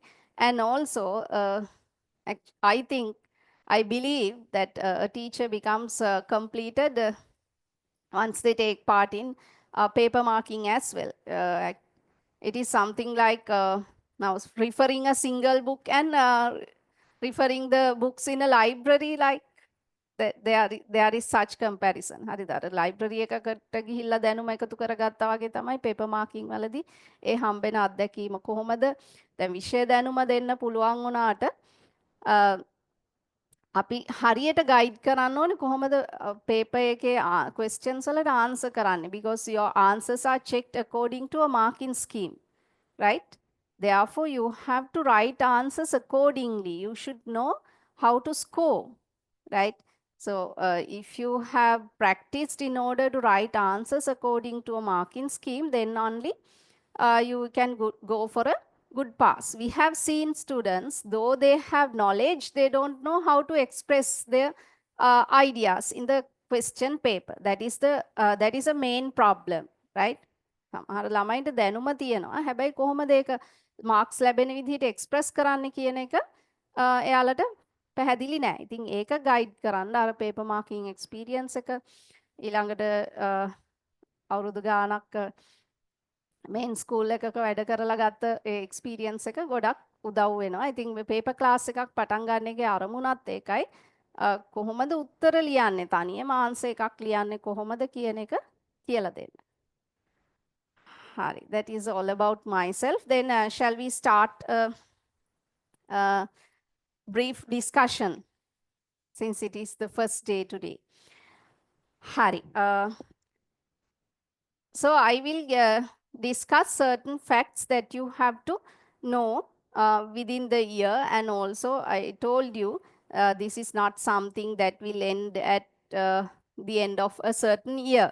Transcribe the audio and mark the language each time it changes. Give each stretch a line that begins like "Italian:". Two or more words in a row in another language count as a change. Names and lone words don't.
English: And also, I believe that a teacher becomes completed once they take part in paper marking as well. It is something like now referring a single book and referring the books in a library, like there is such comparison.
Sinhala: හරිද? අර ලයිබ්‍රරි එකකට ගිහිල්ලා දැනුම එකතු කරගත්තා වගේ තමයි
English: paper marking
Sinhala: වලදී ඒ හම්බෙන අත්දැකීම කොහොමද දැන් විෂය දැනුම දෙන්න පුළුවන් වුණාට අපි හරියට ගයිඩ් කරන්න ඕනේ කොහොමද පේපර් එකේ questions වලට answer කරන්නේ,
English: because your answers are checked according to a marking scheme, right? Therefore, you have to write answers accordingly. You should know how to score, right? So, if you have practiced in order to write answers according to a marking scheme, then only you can go for a good pass. We have seen students, though they have knowledge, they don't know how to express their ideas in the question paper. That is a main problem, right?
Sinhala: සමහර ළමයින්ට දැනුම තියෙනවා. හැබැයි කොහොමද ඒක මාක්ස් ලැබෙන විදිහට එක්ස්ප්‍රස් කරන්න කියන එක එයාලට පැහැදිලි නෑ. ඉතින් ඒක ගයිඩ් කරන්න අර
English: paper marking experience
Sinhala: එක ඊළඟට අවුරුදු ගාණක්
English: main school
Sinhala: එකක වැඩ කරලා ගත්ත ඒ එක්ස්පීරියන්ස් එක ගොඩක් උදව් වෙනවා. ඉතින් මේ
English: paper class
Sinhala: එකක් පටන් ගන්න එකේ අරමුණත් ඒකයි. කොහොමද උත්තර ලියන්නේ, තනියම ආන්සර් එකක් ලියන්නේ කොහොමද කියන එක කියලා දෙන්න. Hari,
English: that is all about myself. Then shall we start a brief discussion, since it is the first day today. Hari, so I will discuss certain facts that you have to know within the year, and also I told you this is not something that will end at the end of a certain year.